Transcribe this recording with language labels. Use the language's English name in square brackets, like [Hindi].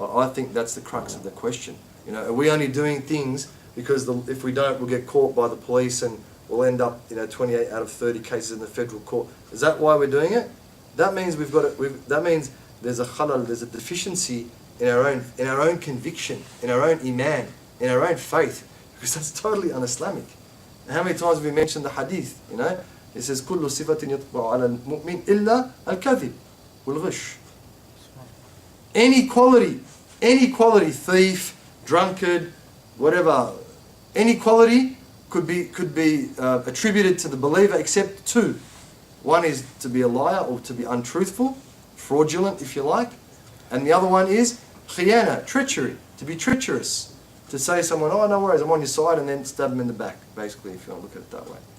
[English] I think that's the crux of the question. You know, are we only doing things because if we don't, we'll get caught by the police and we'll end up, 28 out of 30 cases in the federal court? Is that why we're doing it? That means that means there's a khalal, there's a deficiency in our own conviction, in our own iman, in our own faith, because that's totally un-Islamic. And how many times have we mentioned the hadith? It says, [Arabic] كل صفة يطبع على المؤمن إلا الكذب والغش. [English] Any quality, thief, drunkard, whatever, any quality could be attributed to the believer except two. One is to be a liar or to be untruthful, fraudulent if you like, and the other one is khiyana, treachery, to be treacherous, to say to someone, oh no worries, I'm on your side, and then stab them in the back, basically, if you want to look at it that way.